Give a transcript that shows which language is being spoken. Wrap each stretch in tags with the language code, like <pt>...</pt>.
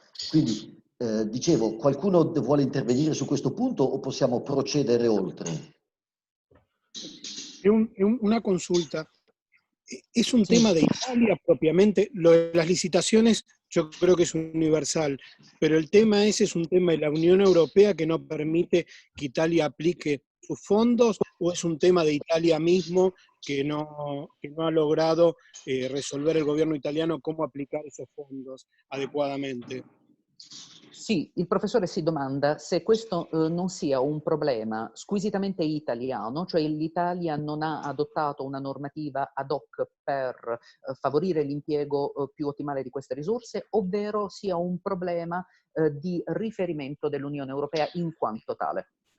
<it>Quindi, dicevo, qualcuno vuole intervenire su questo punto o possiamo procedere oltre?</it> <es>Una consulta. ¿Es un tema de Italia propiamente? Lo de las licitaciones yo creo que es universal, pero el tema ese es un tema de la Unión Europea que no permite que Italia aplique sus fondos, o es un tema de Italia mismo que no ha logrado resolver el gobierno italiano cómo aplicar esos fondos adecuadamente.</es> <it>Sì, il professore si domanda se questo non sia un problema squisitamente italiano, cioè l'Italia non ha adottato una normativa ad hoc per favorire l'impiego più ottimale di queste risorse, ovvero sia un problema di riferimento dell'Unione Europea in quanto tale.</it>